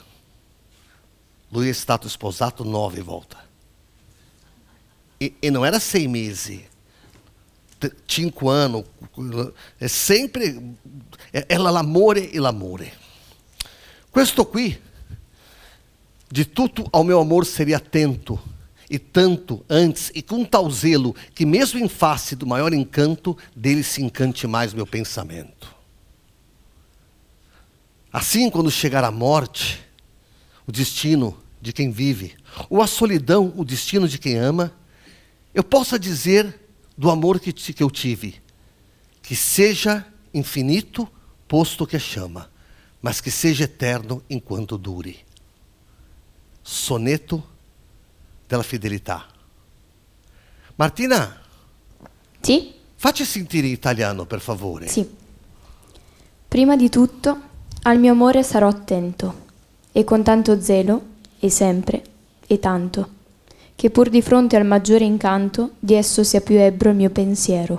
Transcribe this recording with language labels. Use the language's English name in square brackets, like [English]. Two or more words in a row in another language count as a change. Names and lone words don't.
[Italian] Lui è stato sposato 9 volte. E non era 6 mesi, 5 anni, è sempre l'amore e l'amore. Questo qui, [Portuguese] de tutto ao meu amor seria atento, e tanto antes, e com tal zelo, que mesmo em face do maior encanto, dele se encante mais meu pensamento. Assim, quando chegar a morte, o destino de quem vive, ou a solidão, o destino de quem ama, eu possa dizer do amor que eu tive, que seja infinito, posto que chama, mas que seja eterno enquanto dure. [Italian] Soneto della fidelità. Martina? Sì? Facci sentire in italiano, per favore. Sì. Prima di tutto, al mio amore sarò attento, e con tanto zelo, e sempre, e tanto, che pur di fronte al maggiore incanto di esso sia più ebbro il mio pensiero.